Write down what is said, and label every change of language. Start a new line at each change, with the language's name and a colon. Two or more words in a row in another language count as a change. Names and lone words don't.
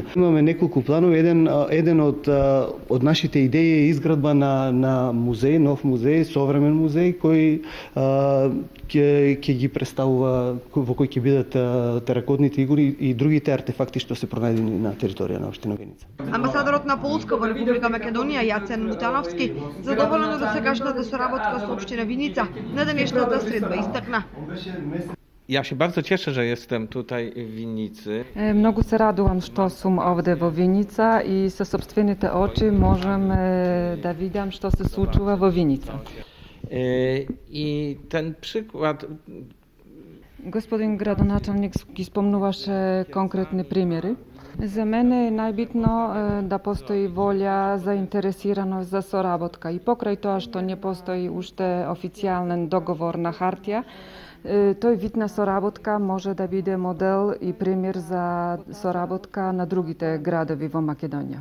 Macedonian: Имаме неколку планови, еден од нашите идеи е изградба на музеј, нов музеј, современ музеј кој ќе ги представува, во кој ќе бидат теракотните игури и другите артефакти што се пронајдени на територија на општина Виница. Амбасадорот на Полска во Република Македонија Јацен Мутановски задоволен од досегашната соработка со општина Виница на денешната средба истакна.
Polish: Ja się bardzo cieszę, że jestem tutaj w Winnicy.
Macedonian: Много се радувам што сум овде во Виница и со собствените очи можам да видам што се случува во Виница.
Polish: I ten przykład
Macedonian: Господин градоначалник ги спомнуваше конкретни примери. За мене е најбитно да постои волја, заинтересираност за соработка. И покрај тоа што не постои уште официјален договор на хартија, тој вид на соработка може да биде модел и пример за соработка на другите градови во Македонија.